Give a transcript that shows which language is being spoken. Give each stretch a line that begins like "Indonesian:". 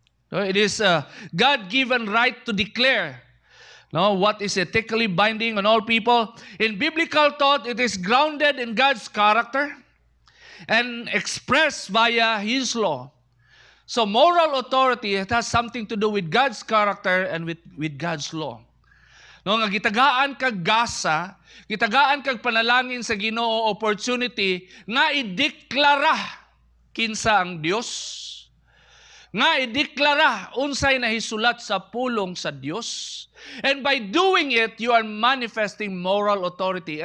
English: So it is a God-given right to declare what is ethically binding on all people. In biblical thought, it is grounded in God's character and expressed via His law. So moral authority, it has something to do with God's character and with God's law.
Cebuano: Nga gitagaan kag gasa, gitagaan kag panalangin sa Ginoo opportunity nga ideklara kinsa ang Dios. Nga ideklara unsay nahisulat sa pulong sa Dios.
English: And by doing it, you are manifesting moral authority.